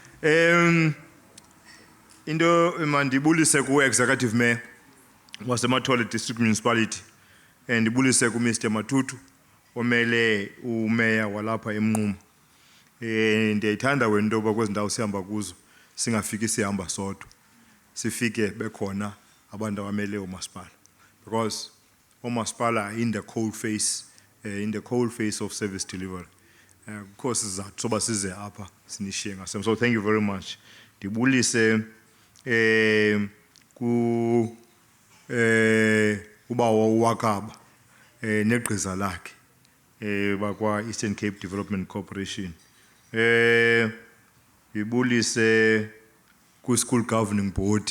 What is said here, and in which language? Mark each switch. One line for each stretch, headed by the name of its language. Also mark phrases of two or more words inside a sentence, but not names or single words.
Xhosa: Into mandibulise ku Executive Mayor waseMathole District Municipality and ndibulise ku Mr. Matutu omele uMayor walapha eMnqumo. Ndiyayithanda wento ba kwezindawo sihamba kuzo singafiki sihamba sodwa. Sifike bekhona abantu abamele umasipala, because umasipala
English: in the cold face of service delivery.
Xhosa: Of course sizathu soba size apha sinishiye ngasem.
English: So thank you very much.
Xhosa: Ndibulise ku uba Wakaba negqiza lakhe bakwa Eastern Cape Development Corporation. Ndibulise ku School Governing Board.